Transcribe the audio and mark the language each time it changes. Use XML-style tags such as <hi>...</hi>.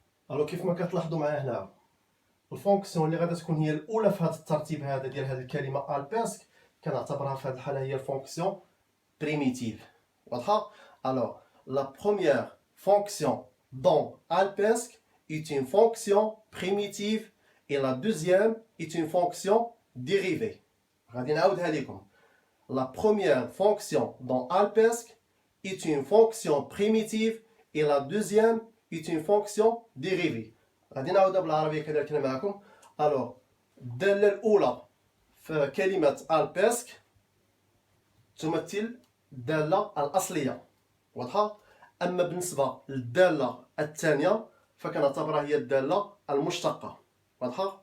<ar>الوغ كيف ما كتلاحظوا معايا هنا الفونكسيون اللي غادا تكون هي الاولى في هذا الترتيب هذا ديال هذه الكلمه الباسك كنعتبرها في هذه الحاله هي الفونكسيون بريميتيف واضحه.</ar> <fr>الوغ لا بروميير fonction dans ALPESC est une fonction primitive et la deuxième est une fonction dérivée.</fr> <ar>غادي نعاودها لكم.</ar> <fr>La première fonction dans ALPESC est une fonction primitive et la deuxième est une fonction dérivée.</fr> <ar>غادي نعاودها بالعربيه كذلك معكم. الوغ الداله الاولى في كلمه ALPESC تمثل الداله الاصليه واضحه. اما بالنسبه للداله الثانيه فكنعتبرها هي الداله المشتقه واضحه.</ar>